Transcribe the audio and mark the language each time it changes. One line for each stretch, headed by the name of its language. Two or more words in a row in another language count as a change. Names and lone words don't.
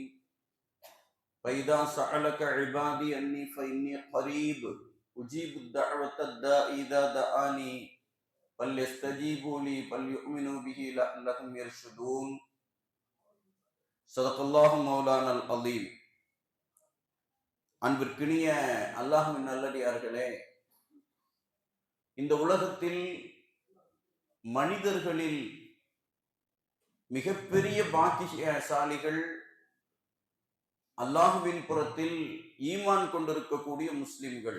Arabic: فإذا سألك عبادي أني فإني قريب أجيب الدعوة الداء إذا دعاني فليستجيبوا لي فليؤمنوا به لعلهم يرشدون. صدق الله مولانا العظيم.
Tamil: அன்பிற்கினிய அல்லாஹ்வின் நல்லடியார்களே, இந்த உலகத்தில் மனிதர்களில் மிகப்பெரிய பாக்கியசாலிகள் அல்லாஹுவின் புறத்தில் ஈமான் கொண்டிருக்கக்கூடிய முஸ்லிம்கள்.